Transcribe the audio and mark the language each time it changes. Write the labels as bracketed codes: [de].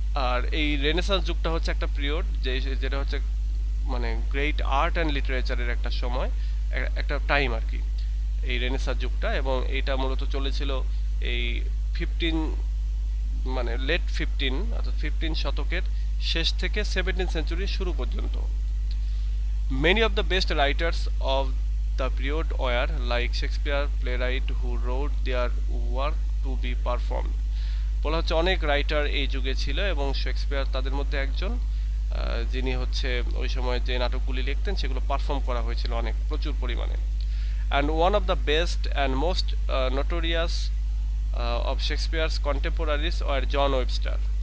[bn] আর এই রেনেসান্স যুগটা হচ্ছে একটা পিরিয়ড যেটা হচ্ছে মানে গ্রেট আর্ট অ্যান্ড লিটারেচারের একটা সময়, একটা টাইম আর কি, এই রেনেসান্স যুগটা। এবং এইটা মূলত চলেছিল এই 15 মানে লেট 15 অর্থাৎ 15 শতকের শেষ থেকে 17th সেঞ্চুরি শুরু পর্যন্ত। [en] Many of the best writers of the period were like Shakespeare playwright who wrote their work to be performed. [bn] বলা হচ্ছে অনেক রাইটার এই যুগে ছিল এবং শেক্সপিয়ার তাদের মধ্যে একজন, যিনি হচ্ছে ওই সময় যে নাটকগুলি লিখতেন সেগুলো পারফর্ম করা হয়েছিল অনেক প্রচুর পরিমাণে। [en] And one of the best and most notorious of Shakespeare's contemporaries were John Webster.